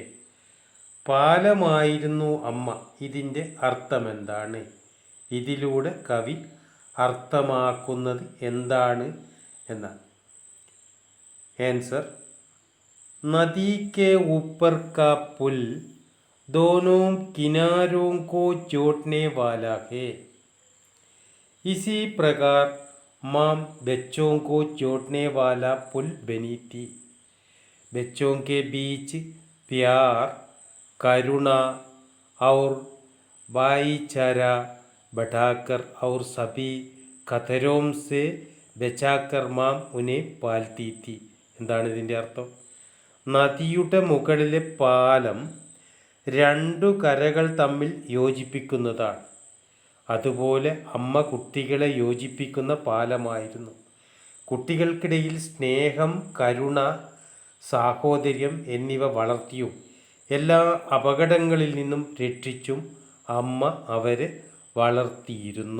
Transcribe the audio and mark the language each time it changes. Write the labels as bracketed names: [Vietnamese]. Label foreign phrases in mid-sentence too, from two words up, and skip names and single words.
[Malayalam] പാലമായിരുന്നു അമ്മ, ഇതിൻ്റെ അർത്ഥമെന്താണ്? ഇതിലൂടെ കവി അർത്ഥമാക്കുന്നത് എന്താണ് എന്നാണ്. [Hindi] आंसर, नदी के ऊपर का पुल दोनों किनारों को जोड़ने वाला है. इसी प्रकार माम बच्चों को जोड़ने वाला पुल बनी थी. बच्चों के बीच प्यार, करुणा और भाईचारा बढ़ाकर और सभी खतरों से बचाकर माम उन्हें पालती थी. [Malayalam] എന്താണ് ഇതിൻ്റെ അർത്ഥം? നദിയുടെ മുകളിലെ പാലം രണ്ടു കരകൾ തമ്മിൽ യോജിപ്പിക്കുന്നതാണ്. അതുപോലെ അമ്മ കുട്ടികളെ യോജിപ്പിക്കുന്ന പാലമായിരുന്നു. കുട്ടികൾക്കിടയിൽ സ്നേഹം, കരുണ, സാഹോദര്യം എന്നിവ വളർത്തിയും എല്ലാ അപകടങ്ങളിൽ നിന്നും രക്ഷിച്ചും അമ്മ അവരെ വളർത്തിയിരുന്നു.